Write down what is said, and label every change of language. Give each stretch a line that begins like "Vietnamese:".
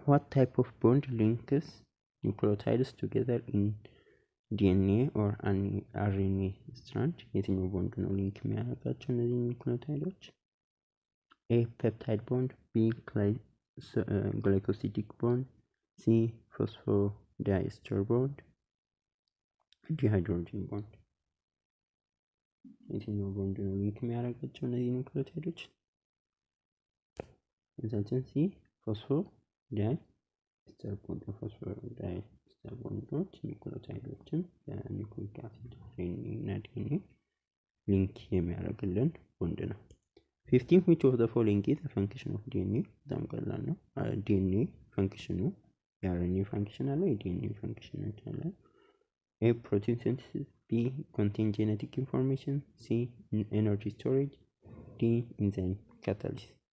English: What type of bond links nucleotides together in DNA or RNA strand?
Amharic: የትኛው ቦንድ ነው ሊንክ የሚያደርጋቸው እነዚህ ኒውክሊዮታይዶች?
English: A. Peptide bond. B. Glycosidic bond. C. Phosphodiester bond. D. Hydrogen bond.
Amharic: የትኛው ቦንድ ነው ሊንክ የሚያደርጋቸው እነዚህ ኒውክሊዮታይዶች? መልሳችን ሲ ፎስፎዳይስተር ቦንድ። ፎስፎዳይስተር ቦንዶች ኒውክሊዮታይዶችን በኒውክሊክ አሲድ እና ዲኤንኤ ሊንክ የሚያደርግልን ቦንድ ነው። 15.
English: Which of the following is a function of DNA?
Amharic: በጣም ቀላል ነው። ዲኤንኤ ፈንክሽኑ የአርኤንኤ ፈንክሽን አለ፣ የዲኤንኤ ፈንክሽን አለ። A.
English: Protein synthesis. B. Contain genetic information. C. Energy storage. D. Enzyme catalysis.